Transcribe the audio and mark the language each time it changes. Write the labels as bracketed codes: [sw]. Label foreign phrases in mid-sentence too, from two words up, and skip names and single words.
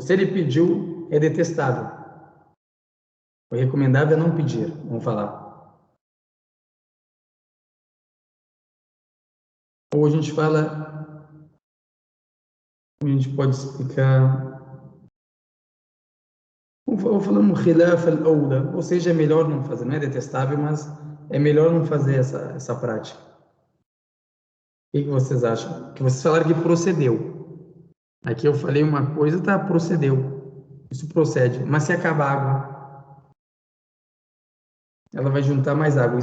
[pt] Se ele pediu, é detestável. O recomendável é não pedir, vamos falar. Ou a gente fala, a gente pode explicar, ou falamos [ar] خلاف الأولى, [pt] ou seja, é melhor não fazer, não é detestável, mas é melhor não fazer essa prática. O que vocês acham? Que vocês falaram que procedeu. Aqui eu falei uma coisa, tá, procedeu. Isso procede. Mas se acabar a água, ela vai juntar mais água.